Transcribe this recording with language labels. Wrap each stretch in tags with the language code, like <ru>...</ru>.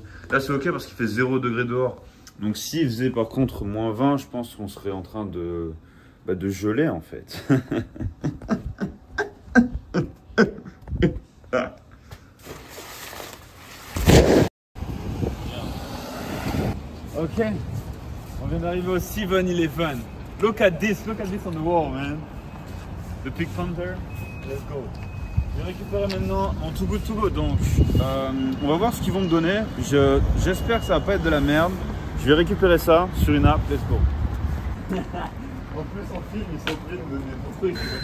<fr>Là c'est ok parce qu'il fait 0 degré dehors. Donc s'il faisait par contre moins 20, je pense qu'on serait en train de geler en fait. Ok, on vient d'arriver au 7-Eleven.</fr> <en>Look at this on the wall, man. The Pig Panther, let's go.</en> <fr>Je vais récupérer maintenant mon Too Good To Go, donc on va voir ce qu'ils vont me donner. J'espère que ça va pas être de la merde. Je vais récupérer ça sur une app,</fr> <en>let's go.</en> <fr>En plus en film, ils sont obligés de me donner mon truc.</fr>